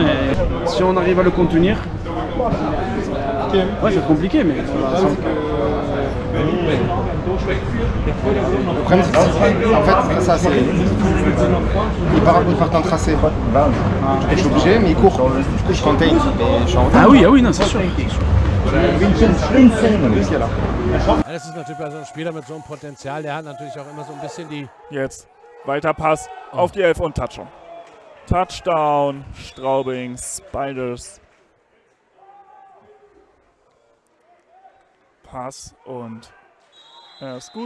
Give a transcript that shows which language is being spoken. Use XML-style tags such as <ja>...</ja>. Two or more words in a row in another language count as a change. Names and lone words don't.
<fr>Si on arrive à le contenir, ouais c'est compliqué mais... Le problème c'est en fait ça c'est... Il part en tracé. Je suis obligé mais il court. Du coup je contain. Ah oui non c'est sûr.</fr> <de>Das ist natürlich bei so einem Spieler mit so einem Potenzial, der hat natürlich auch immer so ein bisschen die... Jetzt weiter Pass auf die 11 und Touchdown. Touchdown, Straubing Spiders. Pass und er ist gut.</de>